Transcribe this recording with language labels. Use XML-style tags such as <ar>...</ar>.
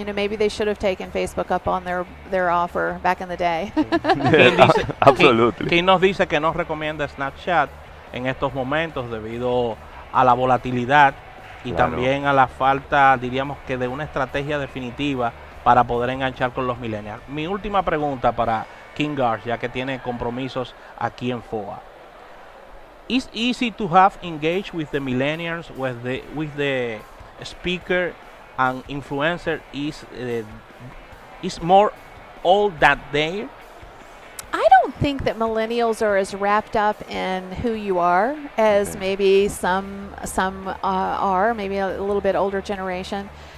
<en>Maybe they should have taken Facebook up on their offer back in the day. Absolutely.</en> <es>Kim nos dice que no recomienda Snapchat en estos momentos debido a la volatilidad y también a la falta, diríamos que, de una estrategia definitiva para poder enganchar con los millennials. Mi última pregunta para Kim Garst, ya que tiene compromisos aquí en FOA.</es> <en>It's easy to have engaged with the millennials, with the speaker and influencer is more all that day. I don't think that millennials are as wrapped up in who you are as maybe some are, maybe a little bit older generation.</en>